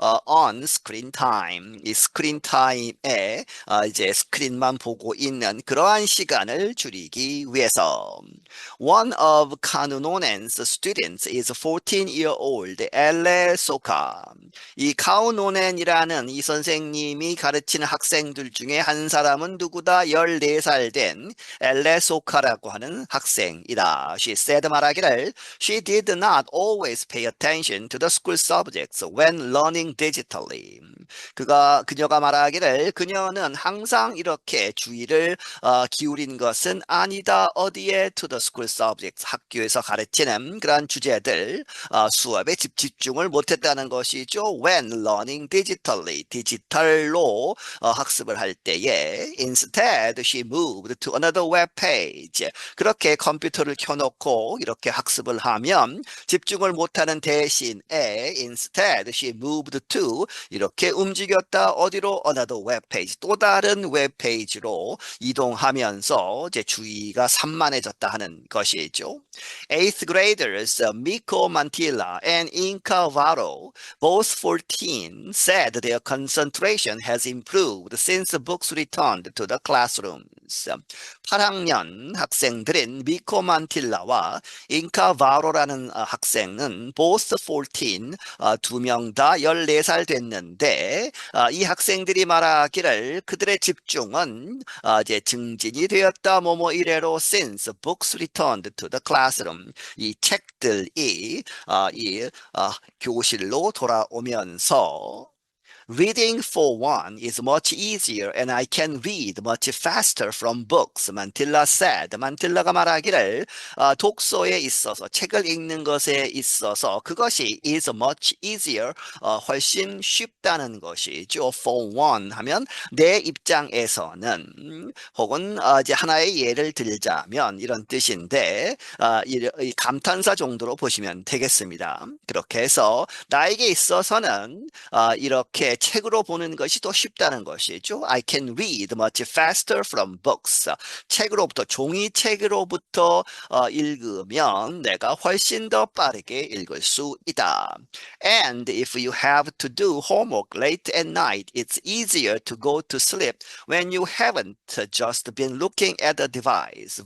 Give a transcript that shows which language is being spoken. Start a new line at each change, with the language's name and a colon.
English: on screen time
Korean: 이 스크린 타임에 이제 스크린만 보고 있는 그러한 시간을 줄이기 위해서.
English: One of 카누노넨's students is 14-year-old 엘레 소카.
Korean: 이 카우노넨이라는 이 선생님이 가르치는 학생들 중에 한 사람은 누구다? 14살 된 엘레 소카라고 하는 학생이다.
English: She said
Korean: 말하기를
English: She did not always pay attention to the school subjects when learning digitally.
Korean: 그녀가 말하기를 그녀는 항상 이렇게 주의를 기울인 것은 아니다. 어디에?
English: To the school subjects.
Korean: 학교에서 가르치는 그런 주제들 수업에 집중을 못했다는 것이죠.
English: When learning digitally.
Korean: 디지털로 학습을 할 때에
English: instead she moved to another web page.
Korean: 그렇게 컴퓨터를 켜놓고 이렇게 학습을 하면 집중을 못하는 대신에
English: instead she moved to
Korean: 이렇게 움직였다. 어디로?
English: Another web page.
Korean: 또 다른 웹 페이지로 이동하면서 이제 주의가 산만해졌다 하는 것이죠.
English: Eighth graders Miko Mantilla and Inca Varo, both 14, said their concentration has improved since the books returned to the classrooms.
Korean: 8학년 학생들인 미코 만틸라와 잉카 바로라는 학생은
English: both 14,
Korean: 두 명 다 14살 됐는데 이 학생들이 말하기를 그들의 집중은 이제 증진이 되었다. 뭐뭐 이래로
English: since books returned to the classroom.
Korean: 이 책들이 이 교실로 돌아오면서
English: Reading for one is much easier and I can read much faster from books. 만틸라 said.
Korean: 만틸라가 말하기를 독서에 있어서 책을 읽는 것에 있어서 그것이 is much easier 훨씬 쉽다는 것이죠.
English: For one
Korean: 하면 내 입장에서는 혹은 이제 하나의 예를 들자면 이런 뜻인데 이 감탄사 정도로 보시면 되겠습니다. 그렇게 해서 나에게 있어서는 이렇게 책으로 보는 것이 더 쉽다는 것이죠.
English: I can read much faster from books.
Korean: 책으로부터 종이책으로부터 읽으면 내가 훨씬 더 빠르게 읽을 수 있다.
English: And if you have to do homework late at night, it's easier to go to sleep when you haven't just been looking at the device.